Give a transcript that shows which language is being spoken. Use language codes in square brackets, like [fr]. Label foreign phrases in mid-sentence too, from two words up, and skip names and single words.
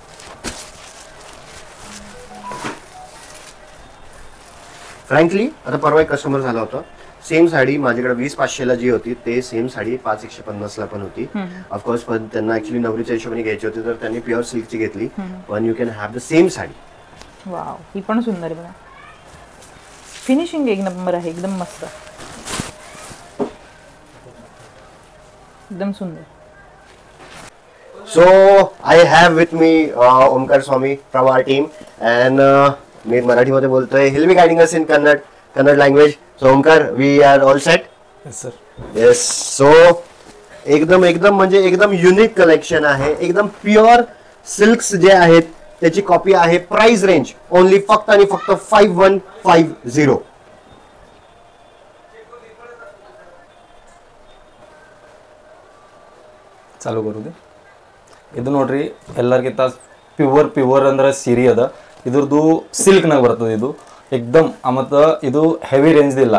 [mr] फ्रँकली आता परवा एक कस्टमर झाला होता, सेम साडी माझ्याकडे 20,500 ला जी होती ते सेम साडी 5,150 ला पण होती. ऑफकोर्स पण त्यांना ऍक्च्युली नवरीच्या हिशोबाने घ्यायची होती तर त्यांनी प्युअर सिल्कची घेतली. [en] पण you can have the same saree. [mr] वाव, ही पण सुंदर आहे बघा. फिनिशिंग एक नंबर आहे, एकदम मस्त, एकदम सुंदर. [en] so I have with me Omkar Swami from our team and [mr] मी मराठीमध्ये बोलतोय. [en] he'll be guiding us in Kannada language. so Omkar, we are all set? yes sir. येस. [mr] सो एकदम म्हणजे एकदम युनिक कलेक्शन आहे. एकदम प्युअर सिल्क्स जे आहेत त्याची कॉपी आहे. [en] price range only [mr] फक्त आणि फक्त 5150. [kn] ಚಾಲು ಕರುದು. ಇದು ನೋಡ್ರಿ ಎಲ್ಲರಿಗಿಂತ ಪ್ಯೂರ್ ಅಂದ್ರೆ ಸೀರೆ ಅದ. ಇದ್ರದ್ದು ಸಿಲ್ಕ್ನಾಗ ಬರ್ತದೆ. ಇದು एकदम ಮತ್ತು ಇದು ಹೆವಿ ರೇಂಜ್ ಇಲ್ಲ.